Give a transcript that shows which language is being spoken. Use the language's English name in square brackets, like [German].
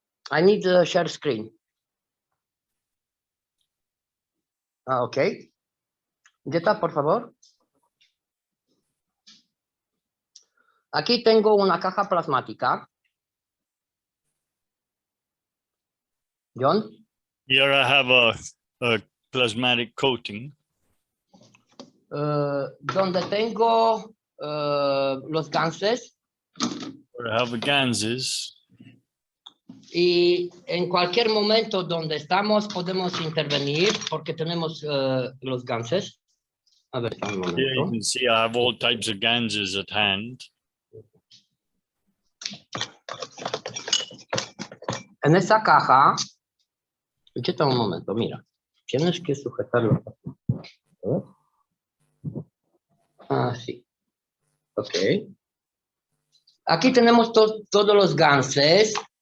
[English] I need to share screen. [Spanish] Ok. Jetta, por favor. Aquí tengo una caja plasmática. [English] John? Here I have a plasmatic coating. [Spanish] Donde tengo los ganses. [English] Where I have ganses. [Spanish] Y en cualquier momento donde estamos podemos intervenir porque tenemos los ganses. A ver, un [English] Here you [Spanish] momento. [English] can see I have all types of ganses at hand. [Spanish] En esa caja, escucha un momento, mira, tienes que sujetarlo. A ver. Ah, sí. Ok. Aquí tenemos todos los ganses.